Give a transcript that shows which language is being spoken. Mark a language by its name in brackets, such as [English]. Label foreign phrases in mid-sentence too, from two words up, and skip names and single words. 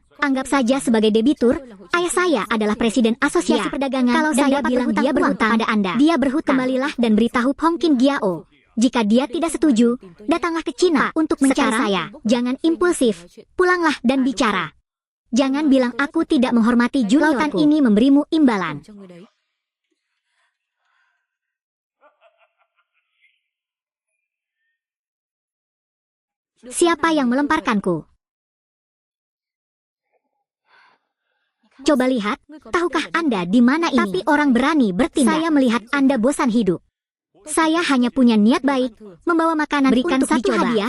[Indonesian] Anggap saja sebagai debitur, ayah saya adalah presiden asosiasi perdagangan. Kalau saya bilang dia berhutang pada Anda, dia berhutang. Kembalilah dan beritahu Pong Kin Giao. Jika dia tidak setuju, datanglah ke Cina untuk mencari saya. Jangan impulsif, pulanglah dan bicara. Jangan bilang aku tidak menghormati juniorku. Lautan ini memberimu imbalan. [Vietnamese] Cho người đấy. [Indonesian] Siapa yang melemparkanku? Coba lihat, tahukah Anda di mana ini? Tapi orang berani bertindak. Saya melihat Anda bosan hidup. Saya hanya punya niat baik, membawa makanan berikan untuk satu hadiah.